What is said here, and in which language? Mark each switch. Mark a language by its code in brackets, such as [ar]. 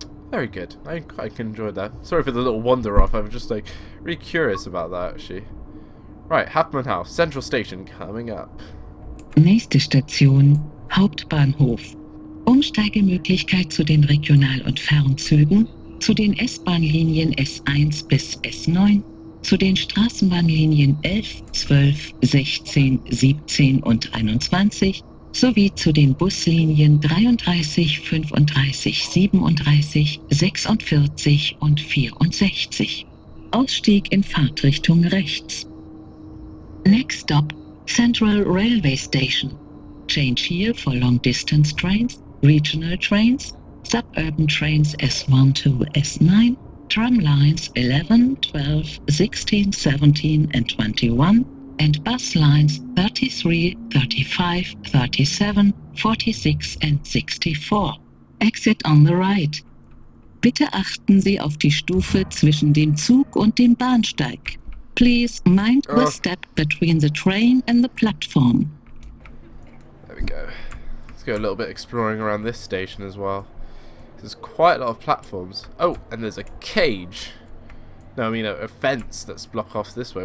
[en] Very good. I quite enjoyed that. Sorry for the little wander off. I'm just like really curious about that actually. Right, Hauptmann House, Central Station coming up. [de] Nächste Station, Hauptbahnhof. Umsteigemöglichkeit zu den Regional- und Fernzügen, zu den S-Bahn-Linien S1 bis S9, zu den Straßenbahnlinien 11, 12, 16, 17 und 21 sowie zu den Buslinien 33, 35, 37, 46 und 64. Ausstieg in Fahrtrichtung rechts. [en] Next stop, Central Railway Station. Change here for long-distance trains, regional trains, suburban trains S1 to S9, tram lines 11, 12, 16, 17 and 21, and bus lines 33, 35, 37, 46 and 64. Exit on the right. [de] Bitte achten Sie auf die Stufe zwischen dem Zug und dem Bahnsteig. [en] Please mind the step between the train and the platform. There we go. Let's go a little bit exploring around this station as well. There's quite a lot of platforms. Oh, and there's a cage. No, I mean a fence that's blocked off this way.